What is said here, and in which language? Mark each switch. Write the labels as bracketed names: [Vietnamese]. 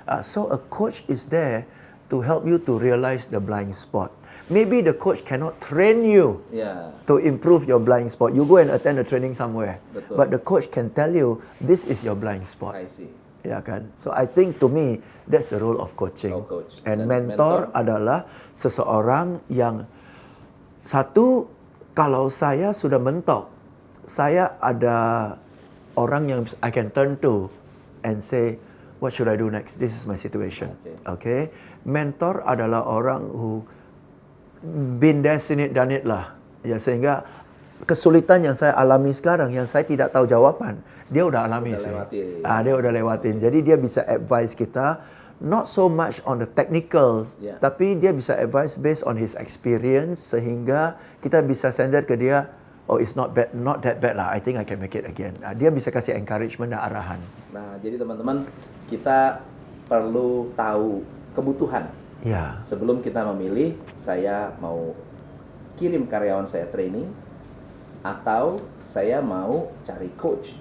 [English] So a coach is there to help you to realize the blind spot. Maybe the coach cannot train you to improve your blind spot. You go and attend a training somewhere. [Indonesian] Betul. [English] But the coach can tell you, this is your blind spot. I see. [Indonesian] Ya kan? [English] So I think to me, that's the role of coaching. [Indonesian] And mentor adalah seseorang yang, satu, kalau saya sudah mentok, saya ada orang yang [English] I can turn to and say, what should I do next? This is my situation. Okay? Mentor [Indonesian] adalah orang [English] who been there, seen it, done it lah. [Indonesian] Ya, sehingga kesulitan yang saya alami sekarang, yang saya tidak tahu jawaban, dia udah alami sih. Dia udah lewatin. Jadi dia bisa advise kita, [English] not so much on the technicals, [Indonesian] tapi dia bisa advise [English] based on his experience, [Indonesian] sehingga kita bisa sender ke dia, [English] oh it's not bad, not that bad lah, I think I can make it again. [Indonesian] Dia bisa kasih encouragement dan arahan. Nah, jadi teman-teman, kita perlu tahu kebutuhan. Ya. Sebelum kita memilih, saya mau kirim karyawan saya training atau saya mau cari coach.